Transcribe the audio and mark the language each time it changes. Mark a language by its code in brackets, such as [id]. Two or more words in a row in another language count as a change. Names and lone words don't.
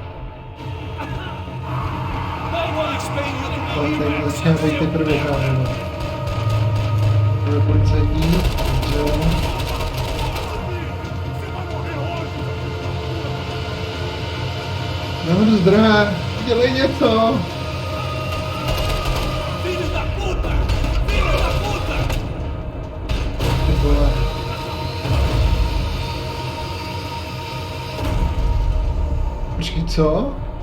[cs] Ale tady nescházejte prvě právě. To je policajtí, takže... Nahoru zdrhá, dělej něco! [pt] Filhos da puta! Filhos da puta! [cs] Ty vole. Počkej, co?